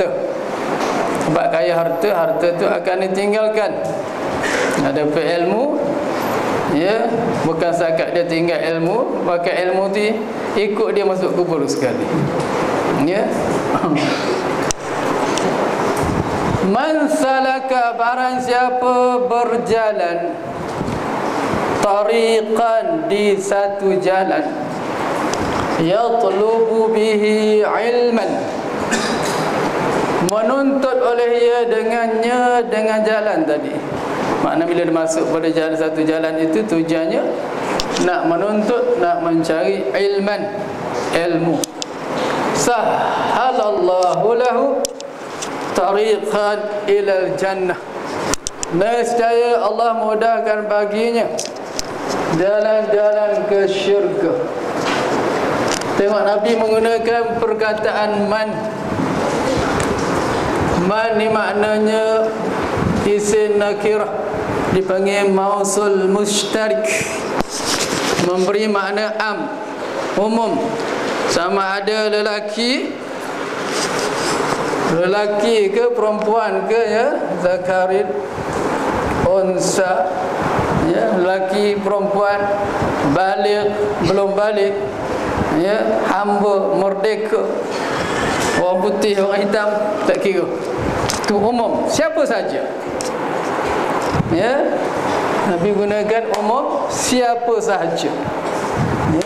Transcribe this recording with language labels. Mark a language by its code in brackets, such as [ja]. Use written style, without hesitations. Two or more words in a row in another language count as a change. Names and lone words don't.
[ms] Sebab kaya harta, harta tu akan ditinggalkan. Ada ilmu, ya, bukan setakat dia tinggal ilmu, bahkan ilmu tu ikut dia masuk kubur sekali, ya. [ar] من سلك, [ms] barang siapa berjalan, tariqan, di satu jalan, [ar] يطلب به علما, [ms] menuntut oleh ia dengannya, dengan jalan tadi. Makna bila dia masuk pada jalan, satu jalan itu tujuannya nak menuntut, nak mencari ilman, ilmu. [ar] سهل الله له طريقا إلى الجنة, [ms] nescaya Allah mudahkan baginya jalan-jalan ke syurga. Tengok Nabi menggunakan perkataan man. Man ni maknanya isim nakirah, dipanggil mausul mushtarik, memberi makna am, umum. Sama ada lelaki ke perempuan ke, ya, [ar] ذكر أنثى, [ms] ya, lelaki perempuan, balik belum balik, ya, hamba merdeka, orang putih orang hitam, tak kira, itu umum, siapa saja, ya. Nabi gunakan umum, siapa sahaja, ya.